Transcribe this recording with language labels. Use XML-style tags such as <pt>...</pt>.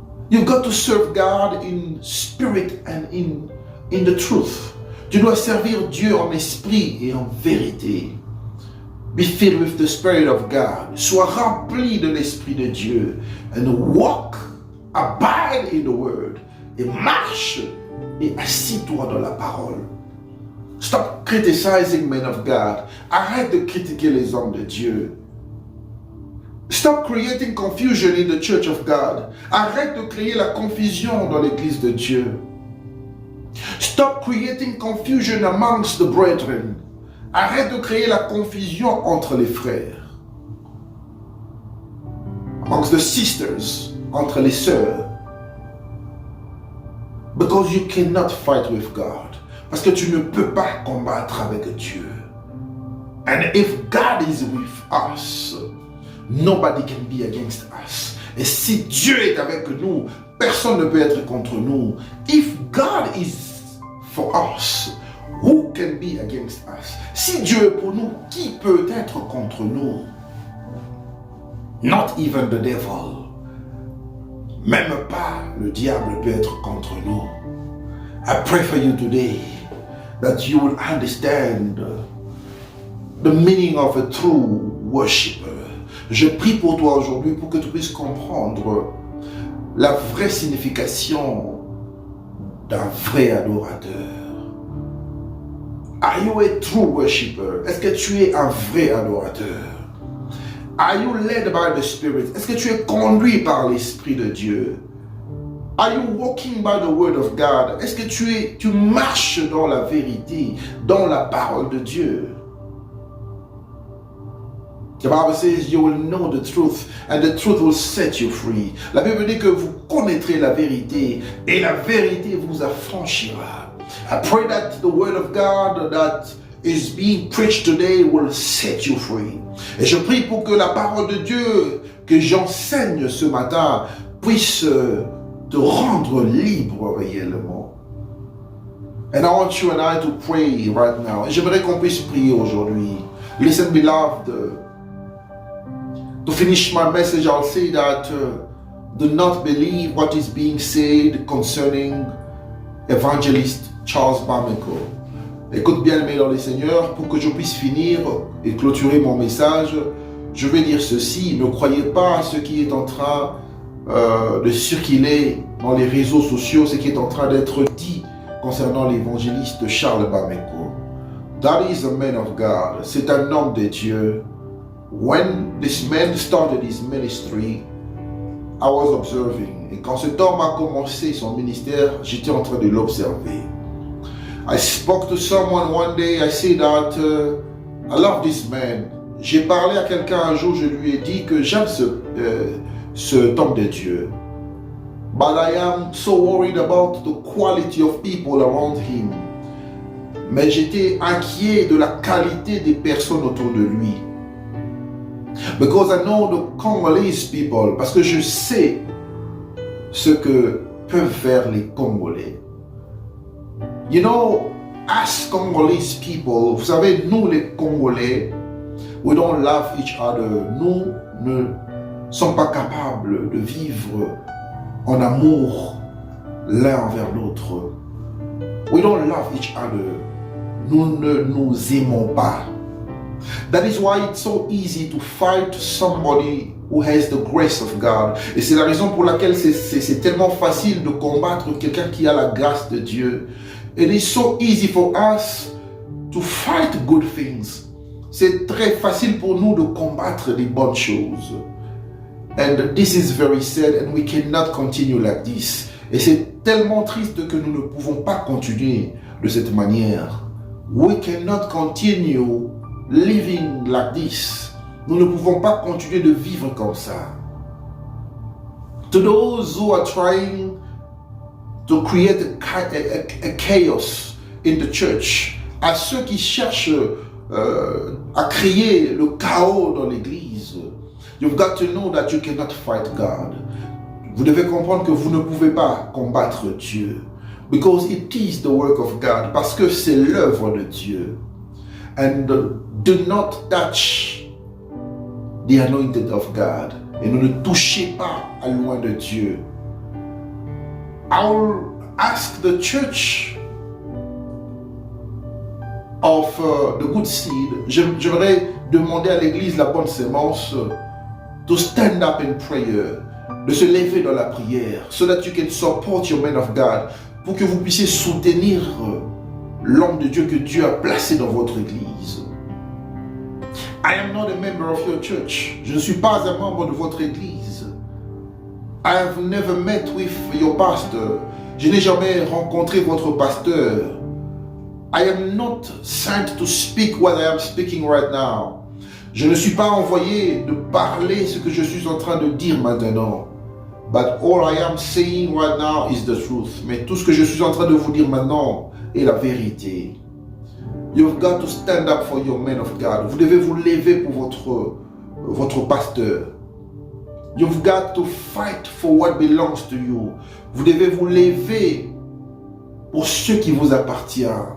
<en>You've got to serve God in spirit and in the truth.</en> <fr>Tu dois servir Dieu en esprit et en vérité.</fr> <en>Be filled with the Spirit of God.</en> <fr>Sois rempli de l'Esprit de Dieu.</fr> <en>And walk, abide in the Word.</en> <fr>Et marche et assis-toi dans la parole.</fr> <en>Stop criticizing men of God.</en> <fr>Arrête de critiquer les hommes de Dieu.</fr> <en>Stop creating confusion in the church of God.</en> <fr>Arrête de créer la confusion dans l'église de Dieu.</fr> <en>Stop creating confusion amongst the brethren.</en> <fr>Arrête de créer la confusion entre les frères.</fr> <en>Amongst the sisters,</en> <fr>entre les sœurs.</fr> <en>Because you cannot fight with God.</en> <fr>Parce que tu ne peux pas combattre avec Dieu.</fr> <en>And if God is with us, nobody can be against us.</en> <fr>Et si Dieu est avec nous, personne ne peut être contre nous.</fr> <en>If God is for us, who can be against us?</en> <fr>Si Dieu est pour nous, qui peut être contre nous?</fr> <en>Not even the devil.</en> <fr>Même pas le diable peut être contre nous.</fr> <en>I pray for you today that you will understand the meaning of a true worshiper.</en> <fr>Je prie pour toi aujourd'hui pour que tu puisses comprendre la vraie signification d'un vrai adorateur.</fr> <en>Are you a true worshiper?</en> <fr>Est-ce que tu es un vrai adorateur?</fr> <en>Are you led by the Spirit?</en> <fr>Est-ce que tu es conduit par l'Esprit de Dieu?</fr> <en>Are you walking by the word of God?</en> <fr>Est-ce que tu marches dans la vérité, dans la parole de Dieu?</fr> <en>The Bible says you will know the truth and the truth will set you free.</en> <fr>La Bible dit que vous connaîtrez la vérité et la vérité vous affranchira.</fr> <en>I pray that the word of God that is being preached today will set you free.</en> <fr>Et je prie pour que la parole de Dieu que j'enseigne ce matin puisse te rendre libre réellement.</fr> <en>And I want you and I to pray right now.</en> <fr>Et j'aimerais qu'on puisse prier aujourd'hui.</fr> <en>Listen, beloved. To finish my message, I'll say that do not believe what is being said concerning Evangelist Charles Bameko.</en> <fr>Écoute bien, aimé dans le Seigneur, pour que je puisse finir et clôturer mon message, je vais dire ceci. Ne croyez pas à ce qui est en train de circuler dans les réseaux sociaux, ce qui est en train d'être dit concernant l'évangéliste Charles Bameko.</fr> <en>That is a man of God.</en> <fr>C'est un homme de Dieu.</fr> <en>When this man started his ministry, I was observing.</en> <fr>Et quand cet homme a commencé son ministère, j'étais en train de l'observer.</fr> <en>I spoke to someone one day, I said that I love this man.</en> <fr>J'ai parlé à quelqu'un un jour, je lui ai dit que j'aime cet homme de Dieu.</fr> <en>But I am so worried about the quality of people around him.</en> <fr>Mais j'étais inquiet de la qualité des personnes autour de lui.</fr> <en>Because I know the Congolese people,</en> <fr>parce que je sais ce que peuvent faire les Congolais.</fr> <en>You know, as Congolese people,</en> <fr>vous savez, nous les Congolais,</fr> <en>we don't love each other.</en> <fr>Nous ne sont pas capables de vivre en amour l'un envers l'autre.</fr> <en>We don't love each other. Nous ne nous aimons pas. That is why it's so easy to fight somebody who has the grace of God.</en> <fr>Et c'est la raison pour laquelle c'est tellement facile de combattre quelqu'un qui a la grâce de Dieu.</fr> <en>It is so easy for us to fight good things.</en> <fr>C'est très facile pour nous de combattre les bonnes choses.</fr> <en>And this is very sad and we cannot continue like this.</en> <fr>Et c'est tellement triste que nous ne pouvons pas continuer de cette manière.</fr> <en>We cannot continue living like this.</en> <fr>Nous ne pouvons pas continuer de vivre comme ça.</fr> <en>To those who are trying to create a chaos in the church,</en> <fr>à ceux qui cherchent à créer le chaos dans l'église,</fr> <en>you've got to know that you cannot fight God.</en> <fr>Vous devez comprendre que vous ne pouvez pas combattre Dieu.</fr> <en>Because it is the work of God.</en> <fr>Parce que c'est l'œuvre de Dieu.</fr> <en>And do not touch the anointed of God.</en> <fr>Et ne touchez pas à loin de Dieu.</fr> <en>I'll ask the church of the good seed.</en> <fr>J'aimerais demander à l'église la bonne sémence</fr> <en>to stand up in prayer.</en> <fr>De se lever dans la prière.</fr> <en>So that you can support your man of God.</en> <fr>Pour que vous puissiez soutenir l'homme de Dieu que Dieu a placé dans votre église.</fr> <en>I am not a member of your church.</en> <fr>Je ne suis pas un membre de votre église.</fr> <en>I have never met with your pastor.</en> <fr>Je n'ai jamais rencontré votre pasteur.</fr> <en>I am not sent to speak what I am speaking right now.</en> <fr>Je ne suis pas envoyé de parler ce que je suis en train de dire maintenant.</fr> <en>But all I am saying right now is the truth.</en> <fr>Mais tout ce que je suis en train de vous dire maintenant est la vérité.</fr> <en>You've got to stand up for your man of God.</en> <fr>Vous devez vous lever pour votre pasteur.</fr> <en>You've got to fight for what belongs to you.</en> <fr>Vous devez vous lever pour ce qui vous appartient.</fr>